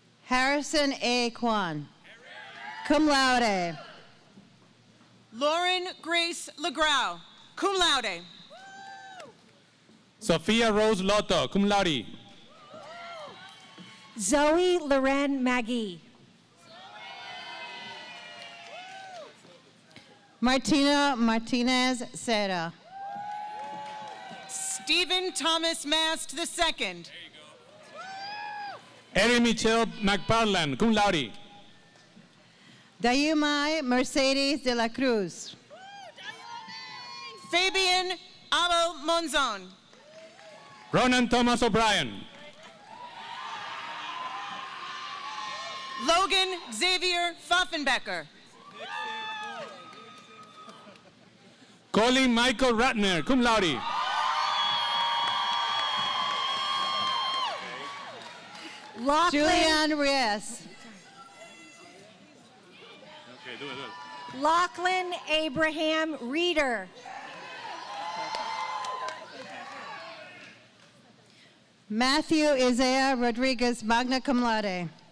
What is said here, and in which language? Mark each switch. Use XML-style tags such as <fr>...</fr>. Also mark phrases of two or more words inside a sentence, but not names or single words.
<en>Harrison A. Kwan,</en> <la>cum laude.</la> <en>Lauren Grace Legrau,</en> <la>cum laude.</la> <en>Sophia Rose Lotto,</en> <la>cum laude.</la> <en>Zoe Loren Maggie. Martina Martinez Serra. Stephen Thomas Mast II. Erin Michelle McParland,</en> <la>cum laude.</la> <en>Dayumay Mercedes de la Cruz. Fabian Abel Monzon. Ronan Thomas O'Brien. Logan Xavier Pfaffenbecker. Colin Michael Ratner,</en> <la>cum laude.</la> <en>Julian Reyes. Lachlan Abraham Reeder. Matthew Isaiah Rodriguez,</en> <la>magna cum laude.</la>